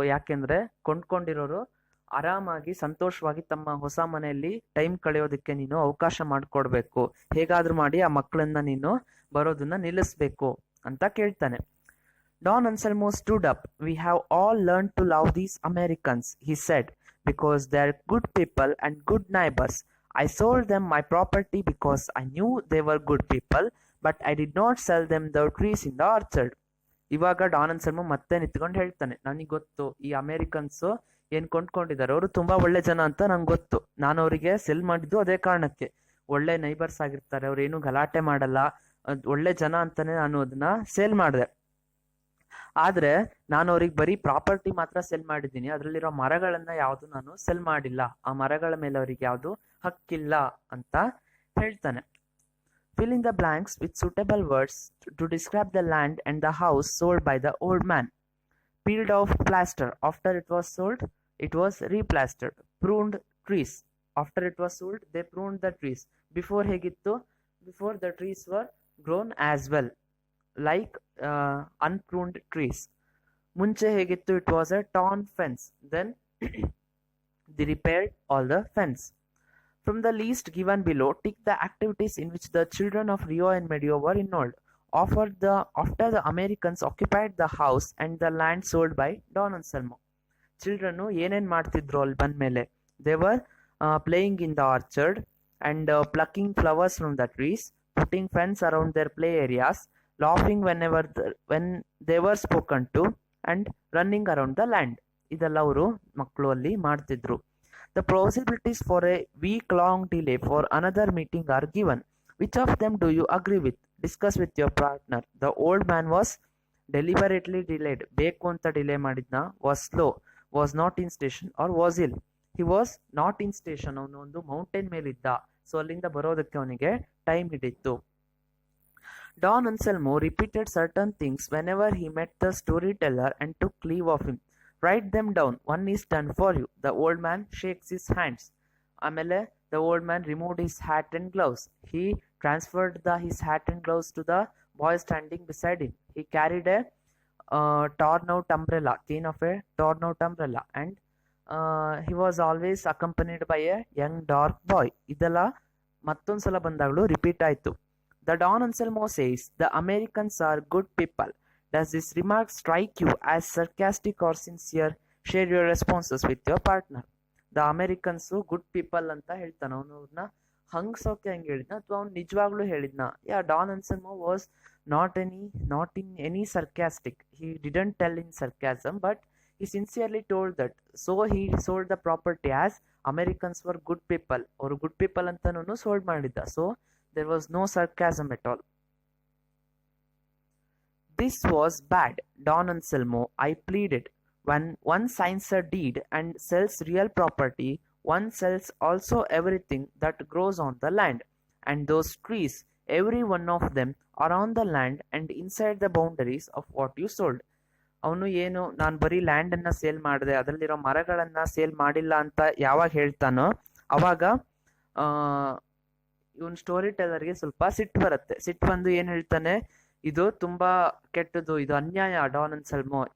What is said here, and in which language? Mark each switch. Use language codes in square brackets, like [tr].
[kn] ಯಾಕೆಂದ್ರೆ ಕೊಂಡ್ಕೊಂಡಿರೋರು ಆರಾಮಾಗಿ ಸಂತೋಷವಾಗಿ ತಮ್ಮ ಹೊಸ ಮನೆಯಲ್ಲಿ ಟೈಮ್ ಕಳೆಯೋದಕ್ಕೆ ನೀನು ಅವಕಾಶ ಮಾಡ್ಕೊಡ್ಬೇಕು. ಹೇಗಾದ್ರೂ ಮಾಡಿ ಆ ಮಕ್ಕಳನ್ನ ನೀನು ಬರೋದನ್ನ ನಿಲ್ಲಿಸ್ಬೇಕು ಅಂತ ಕೇಳ್ತಾನೆ. [en] Don Anselmo stood up. We have all learn to love these Americans, he said, because they're good people and good neighbors. I sold them my property because I knew they were good people, but I did not sell them the trees in the orchard. [kn] ಇವಾಗ Don Anselmo ಮತ್ತೆ ನಿಂತ್ಕೊಂಡು ಹೇಳ್ತಾನೆ, ನನಗೆ ಗೊತ್ತು ಈ Americans ಏನ್ ಕೊಂಡ್ಕೊಂಡಿದ್ದಾರೆ, ಅವರು ತುಂಬಾ ಒಳ್ಳೆ ಜನ ಅಂತ ನಂಗೆ ಗೊತ್ತು. ನಾನು ಅವರಿಗೆ ಸೆಲ್ ಮಾಡಿದ್ದು ಅದೇ ಕಾರಣಕ್ಕೆ. ಒಳ್ಳೆ ನೈಬರ್ಸ್ ಆಗಿರ್ತಾರೆ, ಅವ್ರು ಏನು ಗಲಾಟೆ ಮಾಡಲ್ಲ, ಒಳ್ಳೆ ಜನ ಅಂತಾನೆ ನಾನು ಅದನ್ನ ಸೇಲ್ ಮಾಡಿದೆ. ಆದ್ರೆ ನಾನು ಅವ್ರಿಗೆ ಬರೀ ಪ್ರಾಪರ್ಟಿ ಮಾತ್ರ ಸೆಲ್ ಮಾಡಿದ್ದೀನಿ, ಅದ್ರಲ್ಲಿರೋ ಮರಗಳನ್ನ ಯಾವ್ದು ನಾನು ಸೆಲ್ ಮಾಡಿಲ್ಲ, ಆ ಮರಗಳ ಮೇಲೆ ಅವ್ರಿಗೆ ಯಾವ್ದು ಹಕ್ಕಿಲ್ಲ ಅಂತ ಹೇಳ್ತಾನೆ. [en] Fill in the blanks with suitable words to describe the land and the house sold by the old man. Peeled off plaster. After it was sold, it was replastered. Pruned trees. After it was sold, they pruned the trees. Before [kn] hegittu, [en] before the trees were grown as well, like unpruned trees. [kn] Munche hegittu, [en] it was a torn fence. Then they repaired all the fence. From the list given below, tick the activities in which the children of Rio and Medio were involved. After the Americans occupied the house and the land sold by Don Anselmo. [kn] Children ಏನೇನ್ ಮಾಡ್ತಿದ್ರು ಅಲ್ಲಿ ಬಂದ್ಮೇಲೆ? [en] They were playing in the orchard and plucking flowers from the trees, putting fence around their play areas, laughing when they were spoken to, and running around the land. [kn] ಇದೆಲ್ಲ ಅವರು ಮಕ್ಕಳು ಅಲ್ಲಿ ಮಾಡ್ತಿದ್ರು. [en] The possibilities for a week-long delay for another meeting are given. Which of them do you agree with? Discuss with your partner. The old man was deliberately delayed. [kn] ಬೇಕು ಅಂತ delay ಮಾಡಿದ್ನ. [en] Was slow. Was not in station or was ill. He was not in station. [kn] ಅವನು ಒಂದು mountain ಮೇಲಿದ್ದ, so ಅಲ್ಲಿಂದ ಬರೋದಕ್ಕೆ ಅವನಿಗೆ time ಹಿಡಿತ್ತು. [en] Don Anselmo repeated certain things whenever he met the storyteller and took leave of him. Write them down. One is done for you. The old man shakes his hands. [kn] ಆಮೇಲೆ [en] the old man removed his hat and gloves. He transferred his hat and gloves to the boy standing beside him. He carried a torn out umbrella, cane of a torn out umbrella, and he was always accompanied by a young dark boy. [kn] ಇದೆಲ್ಲ ಮತ್ತೊಂದ್ಸಲ ಬಂದಾಗಲೂ repeat ಆಯ್ತು. [en] The Don Anselmo says, the Americans are good people. Does this remark strike you as sarcastic or sincere? Share your responses with your partner. The Americans good people [kn] ಅಂತ ಹೇಳ್ತಾನ. ಅವನವ್ರನ್ನ ಹಂಗ್ಸೋಕೆ ಹಂಗೆ ಹೇಳಿದ್ನ ಅಥವಾ ಅವ್ನು ನಿಜವಾಗ್ಲೂ ಹೇಳಿದ್ನ? [en] Yeah, Don Anselmo was not in any sarcastic. He didn't tell in sarcasm, but he sincerely told that. So he sold the property as Americans were good people. [kn] ಅವರು good people ಅಂತಾನು sold ಮಾಡಿದ್ದ. [en] So there was no sarcasm at all. This was bad, Don Anselmo, I pleaded. When one signs a deed and sells real property, one sells also everything that grows on the land. And those trees, every one of them, are on the land and inside the boundaries of what you sold. [kn] ಅವನು ಏನು, ನಾನು ಬರೀ ಲ್ಯಾಂಡನ್ನು sale ಮಾಡಿದೆ, ಅದರಲ್ಲಿರೋ ಮರಗಳನ್ನು sale ಮಾಡಿಲ್ಲ ಅಂತ ಯಾವಾಗ ಹೇಳ್ತಾನೋ ಅವಾಗ ಇವನ್ ಸ್ಟೋರಿ ಟೆಲ್ಲರ್ಗೆ ಸ್ವಲ್ಪ ಸಿಟ್ಟು ಬರುತ್ತೆ. ಸಿಟ್ಟು ಬಂದು ಏನು ಹೇಳ್ತಾನೆ, ಇದು ತುಂಬಾ ಕೆಟ್ಟದು, ಇದು ಅನ್ಯಾಯ ಡಾನ್ ಅನ್ಸೆಲ್ಮೋ.